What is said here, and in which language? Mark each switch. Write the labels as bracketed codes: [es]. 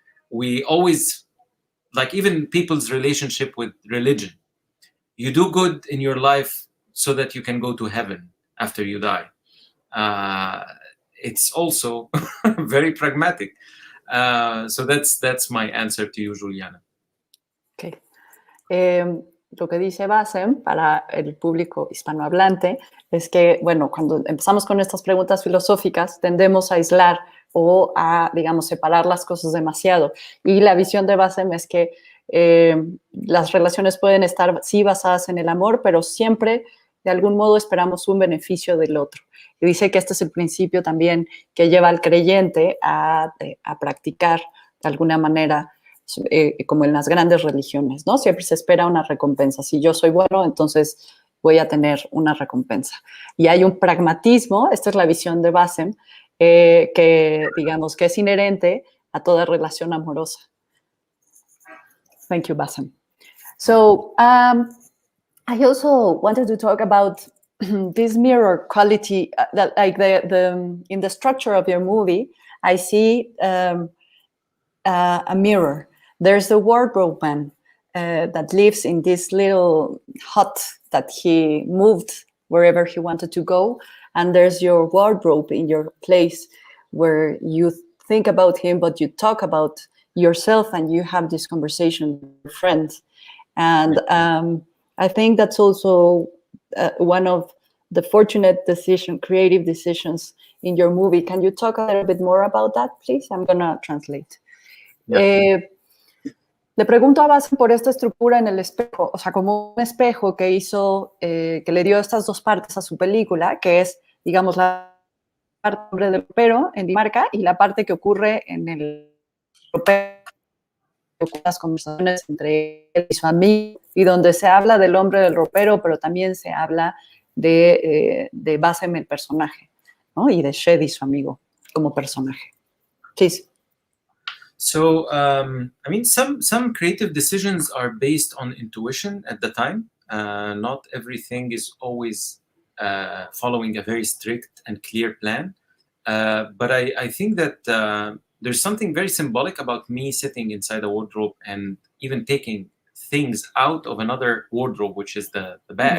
[en] We always, like even people's relationship with religion, you do good in your life so that you can go to heaven after you die. It's also very pragmatic. So that's my answer to you, Juliana. Okay. [es] Lo que dice Bassem para el público hispanohablante es que, bueno, cuando empezamos con estas preguntas filosóficas tendemos a aislar o a, digamos, separar las cosas demasiado. Y la visión de Bassem es que las relaciones pueden estar, sí, basadas en el amor, pero siempre, de algún modo, esperamos un beneficio del otro. Y dice que este es el principio también que lleva al creyente a practicar, de alguna manera, como en las grandes religiones, ¿no? Siempre se espera una recompensa. Si yo soy bueno, entonces voy a tener una recompensa. Y hay un pragmatismo, esta es la visión de Bassem, que digamos que es inherente a toda relación amorosa. [en] Thank you, Bassem. So I also wanted to talk about this mirror quality, that like in the structure of your movie, I see a mirror. There's the wardrobe man that lives in this little hut that he moved wherever he wanted to go, and there's your wardrobe in your place where you think about him, but you talk about yourself and you have this conversation with your friends. And I think that's also one of the fortunate creative decisions in your movie. Can you talk a little bit more about that, please? I'm gonna translate. Yeah. [es] Le pregunto a Bassem por esta estructura en el espejo, o sea, como un espejo que hizo, que le dio estas dos partes a su película, que es, digamos, la parte del ropero en Dinamarca y la parte que ocurre en el ropero, las conversaciones entre él y su amigo, y donde se habla del hombre del ropero, pero también se habla de Bassem, el personaje, ¿no? Y de Shedi, su amigo, como personaje. [en] Please. So, I mean, some creative decisions are based on intuition at the time. Not everything is always following a very strict and clear plan. But I think that there's something very symbolic about me sitting inside a wardrobe and even taking things out of another wardrobe, which is the bag.